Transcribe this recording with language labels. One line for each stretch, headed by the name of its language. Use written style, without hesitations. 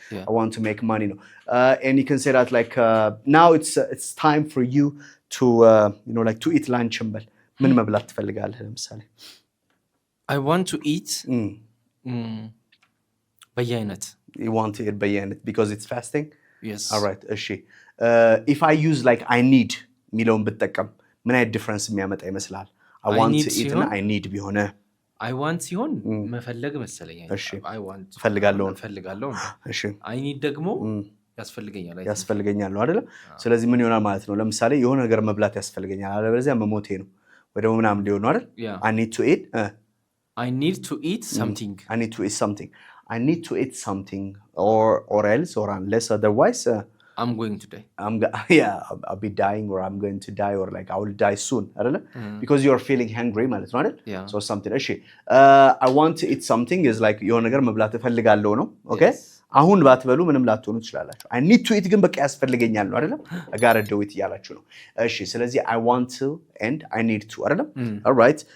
English: Yeah. I want to make money ነው. And you can say that like now it's time for you to you know like to eat lunch እንበል።
Amharic: ምን መብላት ትፈልጋለህ ለምሳሌ?
English: I want to eat በየአይነት You want to eat በየአይነት because it's fasting? Yes. All right.
Amharic: እሺ
English: if I use like I need
Amharic: ሚለውን ብጠቀም ምን አይነት ዲፈረንስ የሚያመጣ ይመስላል?
English: I want to eat እና I need ቢሆነ I want
Amharic: ሲሆን መፈለግ መሰለኝ።
English: I want ፈልጋለሁ።
Amharic: እሺ
English: I need
Amharic: ደግሞ ያስፈልገኛል ነው አይደል? ስለዚህ ምን ይሆናል ማለት ነው? ለምሳሌ የሆነ ነገር መብላት ያስፈልገኛል አለበለዚያ መሞቴ ነው ወይ ደግሞ ምናምን ሊሆን ነው አይደል?
English: I need to eat I need to eat something. I need to eat something. I need to eat something or else or unless otherwise I'm going to die. I'll be dying or I'm going to die or like I will die soon. Because you're feeling hungry
Amharic: ማለት ነው አይደል?
English: So something.
Amharic: እሺ
English: I want to eat something is like
Amharic: የሆነ ነገር መብላት እፈልጋለሁ ነው። ኦኬ አሁን ባትበሉ ምንም ላትሆኑ ትችላላችሁ።
English: I need to eat
Amharic: ግን በቃ ያስፈልገኛል ነው አይደል?
English: I gotta do it
Amharic: እያላችሁ ነው። እሺ ስለዚህ
English: I want to and I need to አይደል? All right.